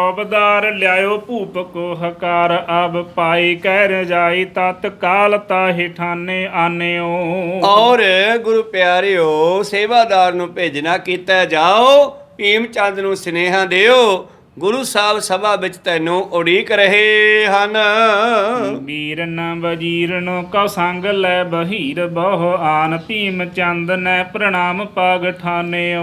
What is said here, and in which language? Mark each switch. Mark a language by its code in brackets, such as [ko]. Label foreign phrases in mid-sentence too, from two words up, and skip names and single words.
[bra] सौबदार ल्यायो भूप को हकार अब पाई कह रजाई तत्काल ताहि ठाने आनेओ। [pa] ਔਰ ਗੁਰੂ ਪਿਆਰਿਓ ਸੇਵਾਦਾਰ ਨੂੰ ਭੇਜਣਾ ਕੀਤਾ ਜਾਓ ਭੀਮ ਚੰਦ ਨੂੰ ਸੁਨੇਹਾ ਦਿਓ ਗੁਰੂ ਸਾਹਿਬ ਸਭਾ ਵਿੱਚ ਤੈਨੂੰ ਉਡੀਕ ਰਹੇ ਹਨ। [bra] ਵੀਰਨ ਵਜੀਰਨ ਕਉ ਸੰਗ ਲੈ ਬਹੀਰ ਬਹੁ ਆਨ ਭੀਮ ਚੰਦ ਨੇ ਪ੍ਰਣਾਮ ਪਗ ਠਾਨਿਓ।